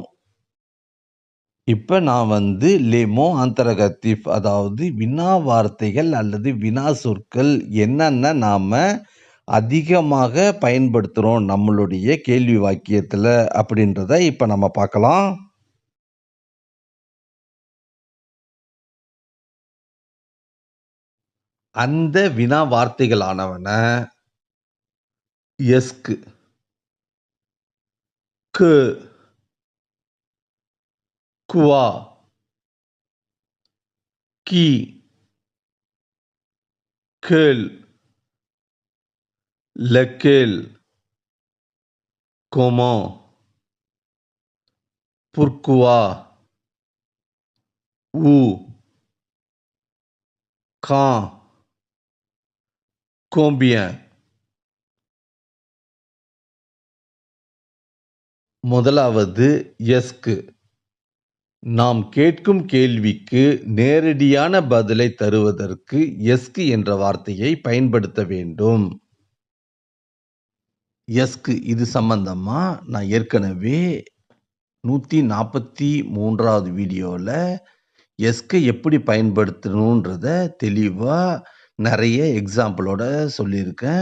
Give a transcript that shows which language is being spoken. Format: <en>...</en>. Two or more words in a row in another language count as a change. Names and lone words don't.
<ta>இப்ப நான் வந்து</ta> <fr>les mots interrogatifs</fr> <ta>அதாவது வினா வார்த்தைகள் அல்லது வினா சொற்கள் என்னென்ன நாம அதிகமாக பயன்படுத்துறோம் நம்மளுடைய கேள்வி வாக்கியத்துல அப்படின்றத இப்ப நம்ம பார்க்கலாம். அந்த வினா வார்த்தைகளானவன</ta> <fr>est-ce que, que, quoi, qui, quel, lequel, comment, pourquoi, où, quand, combien.</fr> <ta>முதலாவது எஸ்கு. நாம் கேட்கும் கேள்விக்கு நேரடியான பதிலை தருவதற்கு எஸ்கு என்ற வார்த்தையை பயன்படுத்த வேண்டும். எஸ்கு இது சம்பந்தமா நான் ஏற்கனவே 143வது வீடியோல எஸ்கை எப்படி பயன்படுத்தணுன்றத தெளிவா நெறைய எக்ஸாம்பிளோட சொல்லியிருக்கேன்.</ta>